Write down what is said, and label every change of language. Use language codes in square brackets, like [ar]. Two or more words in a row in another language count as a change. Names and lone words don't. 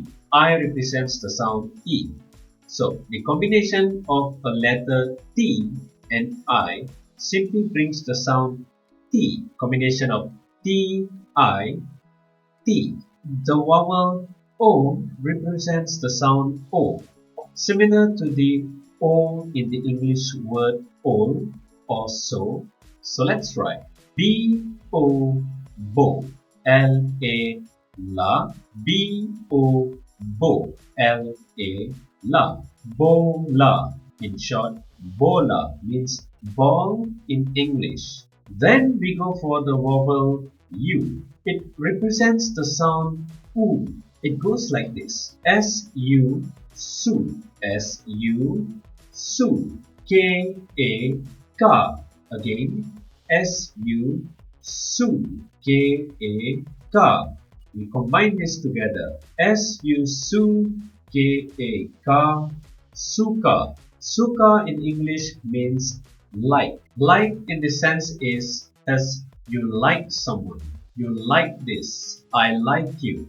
[en] I represents the sound E. So, the combination of a letter T and I simply brings the sound T. Combination of T, I, T. The vowel O represents the sound O. Similar to the O in the English word all or so. So let's try. B-O, bo. L-A, la. B-O, bo. L-A, la. Bola. In short, bola means ball in English. Then we go for the vowel U. It represents the sound U. It goes like this. S-U, su. S-U, su. K-A, ka. Again, S-U, su. K-A, Ka. We combine this together. S-U-K-A. Ka. Suka. Suka in English means like. Like in the sense is as you like someone. You like this. I like you.